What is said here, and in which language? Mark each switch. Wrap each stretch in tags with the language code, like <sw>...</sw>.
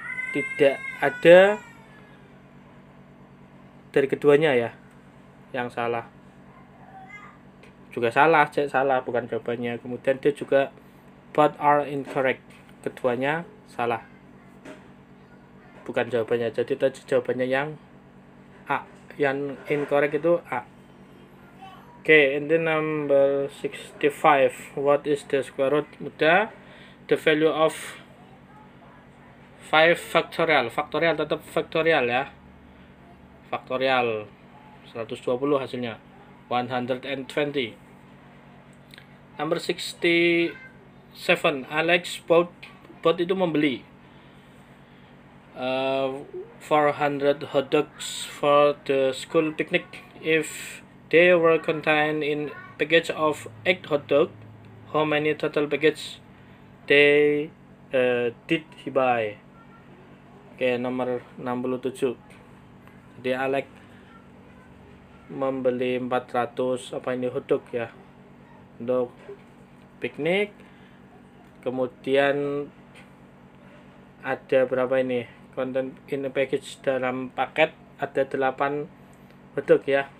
<id>Tidak ada dari keduanya ya yang salah. Juga salah, C salah, bukan jawabannya. Kemudian dia juga</id> <en>both are incorrect.</en> <id>Keduanya salah, bukan jawabannya. Jadi tadi jawabannya yang A. Yang incorrect itu A.</id> <en>Okay, and then number 65, what is the square root? Mudah, the value of 5 factorial.</en> <id>Factorial tetap factorial ya. Factorial 120 hasilnya 120.</id> <en>Number 67, Alex bought</en> <id>itu membeli</id> <en>400 hot dogs for the school picnic. If they were contained in package of 8 hot dog, how many total package did he buy?</en> <id>Oke, nomor 67. Jadi Alex membeli 400 hotdog ya untuk piknik. Kemudian ada berapa ini</id> <en>content in a package,</en> <id>dalam paket ada 8 hotdog ya.</id>